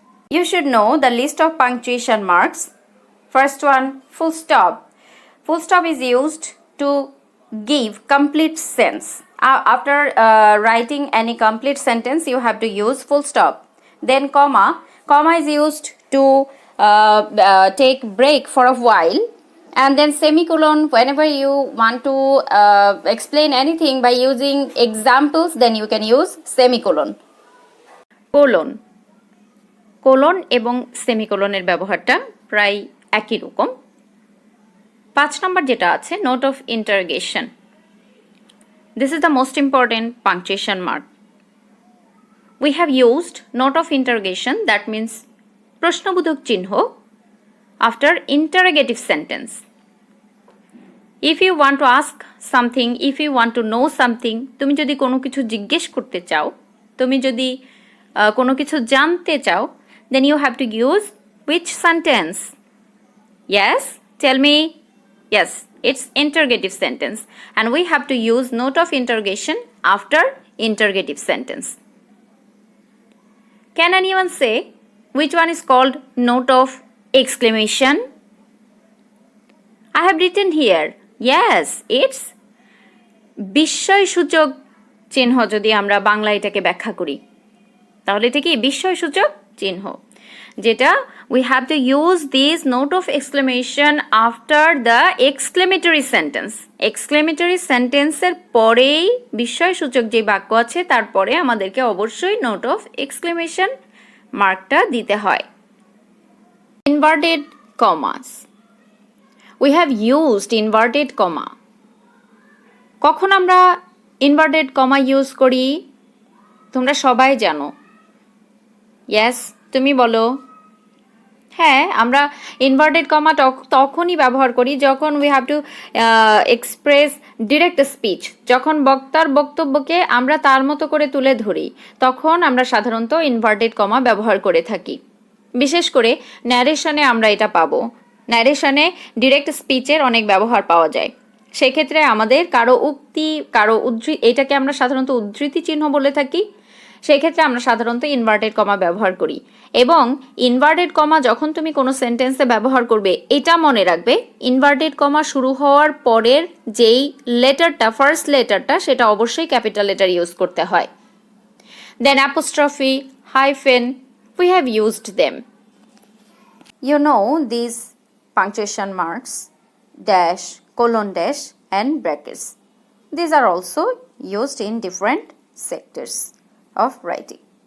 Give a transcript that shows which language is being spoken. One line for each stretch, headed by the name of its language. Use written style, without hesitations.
English: You should know the list of punctuation marks. First one, full stop. Full stop is used to give complete sense. After writing any complete sentence, you have to use full stop. Then comma. Comma is used to take break for a while. And then semicolon, whenever you want to explain anything by using examples, then you can use semicolon. Colon.
Bangla: Colon এবং সেমিকোলনের ব্যবহারটা প্রায় একই রকম. 5 নম্বর যেটা আছে, note of interrogation.
English: This is the most important punctuation mark. We have used note of interrogation, that means প্রশ্নবোধক চিহ্ন after interrogative sentence. If you want to ask something, if you want to know something,
Bangla: তুমি যদি কোনো কিছু জিজ্ঞেস করতে চাও, তুমি যদি কোনো কিছু জানতে চাও,
English: then you have to use which sentence? Yes, tell me. Yes, it's interrogative sentence, and we have to use note of interrogation after interrogative sentence. Can anyone say which one is called note of exclamation? I have written here. Yes, it's
Bangla: বিস্ময়সূচক চিহ্ন যদি আমরা বাংলা এটাকে ব্যাখ্যা করি, তাহলে এটা কি বিস্ময়সূচক চিহ্ন, যেটা
English: we have to use this note of exclamation after the exclamatory sentence.
Bangla: exclamatory sentence এর পরেই বিস্ময়সূচক যে বাক্য আছে তারপরে আমাদেরকে অবশ্যই note of exclamation মার্কটা দিতে হয়।
English: inverted commas. We have used inverted comma.
Bangla: কখন আমরা inverted comma ইউজ করি তোমরা সবাই জানো। ইয়েস, তুমি বলো। হ্যাঁ, আমরা ইনভার্টেড কমা তখনই ব্যবহার করি যখন
English: we have to express direct speech,
Bangla: যখন বক্তার বক্তব্যকে আমরা তার মতো করে তুলে ধরি, তখন আমরা সাধারণত ইনভার্টেড কমা ব্যবহার করে থাকি। বিশেষ করে ন্যারেশনে আমরা এটা পাবো। ন্যারেশনে ডিরেক্ট স্পিচের অনেক ব্যবহার পাওয়া যায়। সেক্ষেত্রে আমাদের কারো উক্তি, কারো এটাকে আমরা সাধারণত উদ্ধৃতি চিহ্ন বলে থাকি, সেক্ষেত্রে আমরা সাধারণত ইনভার্টেড কমা ব্যবহার করি। এবং ইনভার্টেড কমা যখন তুমি কোনো সেন্টেন্সে ব্যবহার করবে, এটা মনে রাখবে ইনভার্টেড কমা শুরু হওয়ার পরের যেই লেটারটা, ফার্স্ট লেটারটা, সেটা অবশ্যই ক্যাপিটাল লেটার ইউজ করতে হয়।
English: Then apostrophe, hyphen, we have used them. You know these punctuation marks, dash, colon dash and brackets. These are also used in different sectors of writing.